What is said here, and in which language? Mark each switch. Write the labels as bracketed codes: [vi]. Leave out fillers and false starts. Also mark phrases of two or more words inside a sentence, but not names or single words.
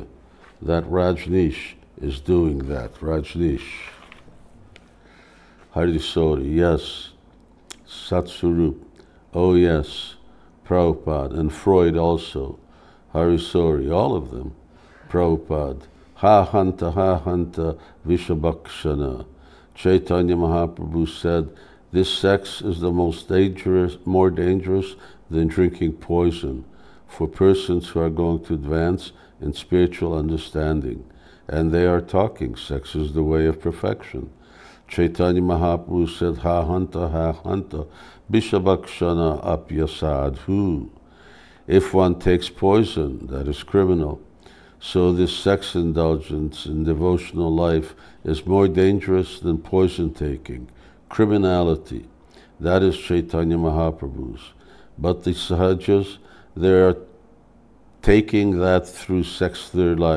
[en] That Rajneesh is doing that. Rajneesh. Harisori, yes. Satsurup, oh yes. Prabhupada, and Freud also. Harisori, all of them. Prabhupada, [sa] हा हन्त, विषभक्षण. [en] Chaitanya Mahaprabhu said, this sex is the most dangerous, more dangerous than drinking poison for persons who are going to advance in spiritual understanding. And they are talking, sex is the way of perfection. Chaitanya Mahaprabhu said, [sa] हा हन्त, विषभक्षण अप्यसाधु. [en] If one takes poison, that is criminal. So this sex indulgence in devotional life is more dangerous than poison taking, criminality. That is Chaitanya Mahaprabhu's. But the Sahajas, they are taking that through sex their life.